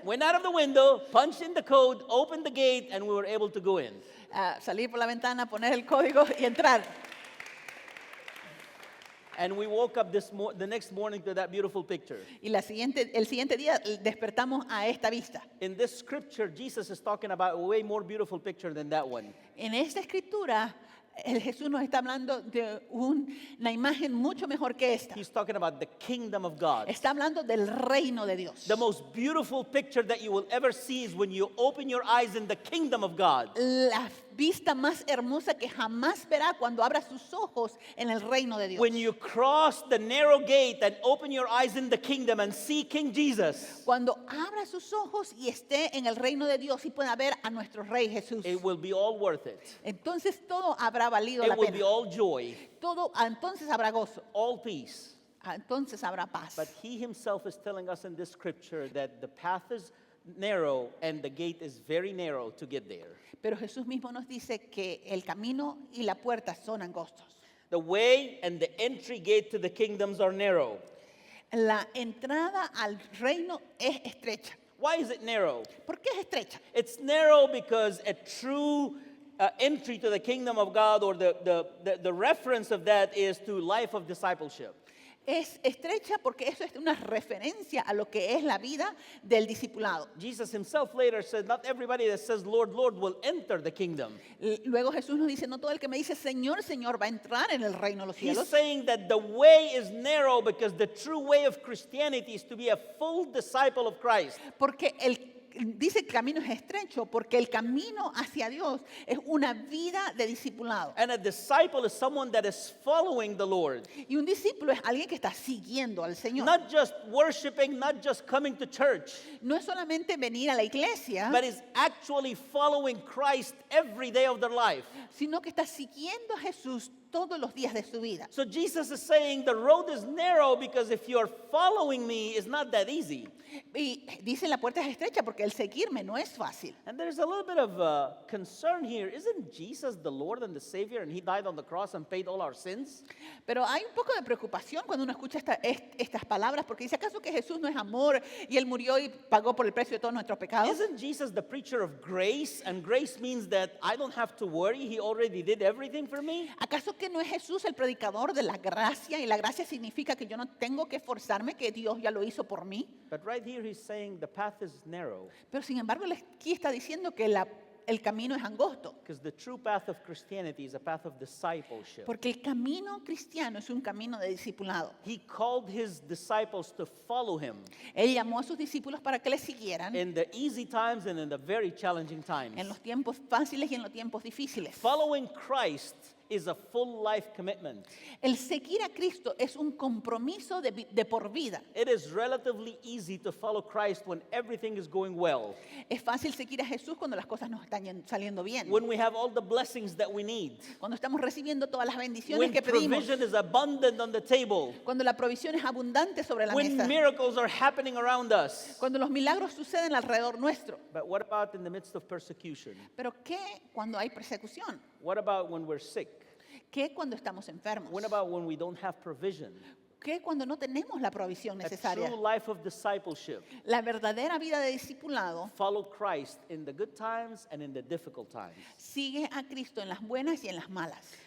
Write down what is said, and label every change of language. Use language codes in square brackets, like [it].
[en] Went out of the window, punched in the code, opened the gate, and we were able to go in. [es] Salir por la ventana, poner el código y entrar. [en] And we woke up the next morning to that beautiful picture. [es] Y el siguiente día despertamos a esta vista. [en] In this scripture, Jesus is talking about a way more beautiful picture than that one. [es] En esta escritura, el Jesús nos está hablando de una imagen mucho mejor que esta. [en] He's talking about the kingdom of God. [es] Está hablando del reino de Dios. [en] The most beautiful picture that you will ever see is when you open your eyes in the kingdom of God. [es] La vista más hermosa que jamás verá cuando abra sus ojos en el reino de Dios. [en] When you cross the narrow gate and open your eyes in the kingdom and see King Jesus, [es] Cuando abra sus ojos y esté en el reino de Dios y pueda ver a nuestro Rey Jesús. [en] it will be all worth it. [es] Entonces todo habrá valido la [en] It will be [es] pena. [en] all joy, [es] Entonces habrá gozo. [en] all peace. [es] Entonces habrá paz. [en] But he himself is telling us in this scripture that the path is narrow and the gate is very narrow to get there. [es] Pero Jesús mismo nos dice que el camino y la puerta son angostos. [en] The way and the entry gate to the kingdoms are narrow. [es] La entrada al reino es estrecha. [en] Why is it narrow? [es] ¿Por qué es estrecha? [en] It's narrow because a true entry to the kingdom of God, or the reference of that, is to life of discipleship. [es] Es estrecha porque eso es una referencia a lo que es la vida del discipulado. [en] Jesus himself later said, not everybody that says, Lord, Lord, will enter the kingdom. [es] Luego Jesús nos dice, no todo el que me dice Señor, Señor va a entrar en el reino de los [en] He's [es] cielos. [en] saying that the way is narrow because the true way of Christianity is to be a full disciple of Christ. [es] Porque dice que el camino es estrecho porque el camino hacia Dios es una vida de discipulado. [en] And a disciple is someone that is following the Lord. [es] Y un discípulo es alguien que está siguiendo al Señor. [en] Not just worshiping, not just coming to church, [es] No es solamente venir a la iglesia, [en] but is actually following Christ every day of their life. [es] sino que está siguiendo a Jesús todos los días de su vida. [en] So Jesus is saying the road is narrow because if you're following me, it's not that easy. [es] Y dice la puerta es estrecha porque el seguirme no es fácil. [en] And there's a little bit of concern here. Isn't Jesus the Lord and the Savior, and He died on the cross and paid all our sins? [es] Pero hay un poco de preocupación cuando uno escucha estas palabras porque dice, ¿acaso que Jesús no es amor y Él murió y pagó por el precio de todos nuestros pecados? [en] Isn't Jesus the preacher of grace? And grace means that I don't have to worry. He already did everything for me. [es] ¿Acaso que no es Jesús el predicador de la gracia? Y la gracia significa que yo no tengo que esforzarme, que Dios ya lo hizo por mí. [en] But right here He's saying the path is narrow [es] Pero sin embargo, Él aquí está diciendo que el camino es angosto. [en] because the true path of Christianity is a path of discipleship. [es] Porque el camino cristiano es un camino de discipulado. [en] He called His disciples to follow Him [es] Él llamó a sus discípulos para que le siguieran [en] in the easy times and in the very challenging times. [es] en los tiempos fáciles y en los tiempos difíciles. [en] Following Christ is a full life commitment. [es] El seguir a Cristo es un compromiso de por vida. [en] It is relatively easy to follow Christ when everything is going well, [es] Es fácil seguir a Jesús cuando las cosas nos están saliendo bien. [en] when we have all the blessings that we need, [es] Cuando estamos recibiendo todas las bendiciones [en] when [es] que pedimos. [en] provision is abundant on the table, [es] Cuando la provisión es abundante sobre la [en] when [es] mesa. [en] miracles are happening around us. [es] Cuando los milagros suceden alrededor nuestro. [en] But what about in the midst of persecution? [es] Pero ¿qué cuando hay persecución? [en] What about when we're sick? [es] ¿Qué cuando estamos enfermos? [en] What about when we don't have provision? [es] ¿Qué cuando no tenemos la provisión [en] A [es] necesaria? [en] true life of discipleship. [es] La verdadera vida de discipulado [en] Follow Christ in the good times and in the difficult times. [es] sigue a Cristo en las buenas y en las malas.